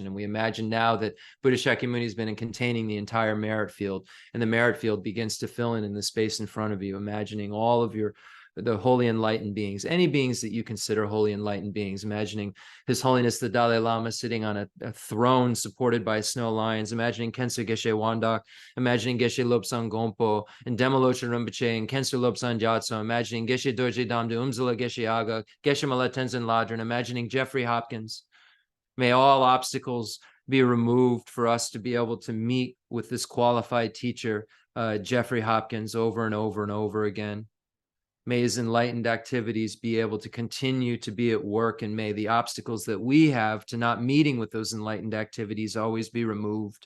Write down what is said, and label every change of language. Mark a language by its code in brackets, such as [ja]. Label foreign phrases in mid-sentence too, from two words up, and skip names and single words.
[en] And we imagine now that Buddha Shakyamuni has been containing the entire merit field, and the merit field begins to fill in the space in front of you, imagining all of the holy enlightened beings, any beings that you consider holy enlightened beings, imagining His Holiness the Dalai Lama sitting on a throne supported by snow lions, imagining Khensa Geshe Wandak, imagining Geshe Lobsang Gompo, and Demolochen Rinpoche, and Khensa Lobsang Gyatso, imagining Geshe Dorje Damdu Umzala Geshe Aga, Geshe Mallet Tenzin Ladrin, imagining Jeffrey Hopkins. May all obstacles be removed for us to be able to meet with this qualified teacher, Jeffrey Hopkins, over and over and over again. May his enlightened activities be able to continue to be at work, and may the obstacles that we have to not meeting with those enlightened activities always be removed.